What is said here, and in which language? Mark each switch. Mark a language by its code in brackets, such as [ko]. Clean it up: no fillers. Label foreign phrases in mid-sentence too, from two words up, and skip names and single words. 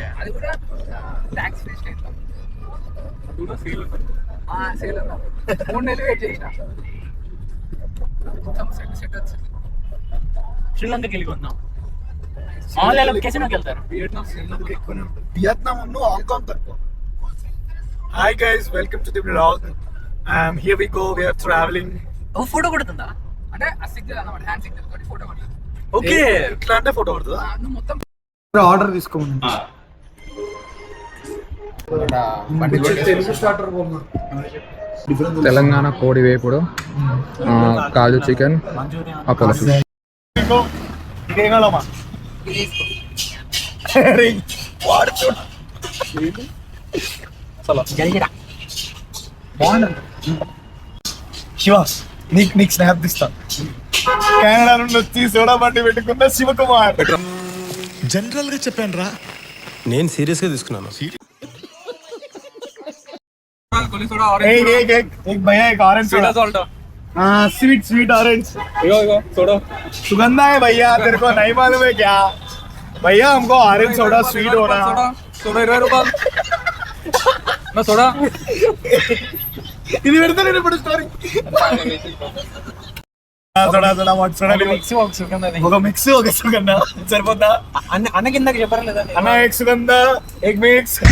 [te] అది కూడా [en] tax free state [te] లో. సేల్ 3 నెలలు వెయిట్ చేసిన సెట్ వచ్చింది. శ్రీలంకకి వెళ్ళి కొందాం. ఆన్లైన్ లొకేషన్కి వెళ్తారు. వియత్నాం హాంకాంగ్ తక్కువ. [en] hi guys, welcome to the vlog. here we go, we are travelling. [te] ఓ ఫోటో కొడుతుందా? అంటే ఆ సిగ్నల్ అన్నమాట, [en] hand signal [te] తోటి ఫోటో కొట్టాలి. ఓకే ఇట్లా అంటే ఫోటో పడుతుందా? నువ్వు మొత్తం ఆర్డర్ తీసుకోమని తెలుగు స్టార్టర్ తెలంగాణ కోడి వేపుడు, కాజు చికెన్, అపోలో ఫిష్. ఇదేగాలమ్మా వాడు చూడు. శివ, నీకు స్నాప్ తీస్తా. కెనడా నుండి వచ్చి సోడా బండి పెట్టుకున్న శివకుమార్. జనరల్ గా చెప్పాను రా, నేను సీరియస్ గా తీసుకున్నాను. [hi] एक भैया एक [en] orange soda. [hi] हाँ [en] sweet orange. [hi] सोडा सुगंधा है भैया, तेरे को नहीं मालूम है क्या भैया? हमको [en] orange soda sweet [hi] हो रहा है. [te] सोडा 20 రూపాయలు నా సోడా. ఇది పెడతాను నేను ఇప్పుడు స్టోరీ. సోడా మిక్స్ ఒక మిక్స్ ఒక సుగంధ సరిపోతా అన్న కిందకి చెప్పారు లేదా? అన్న एक సుగంధ एक మిక్స్.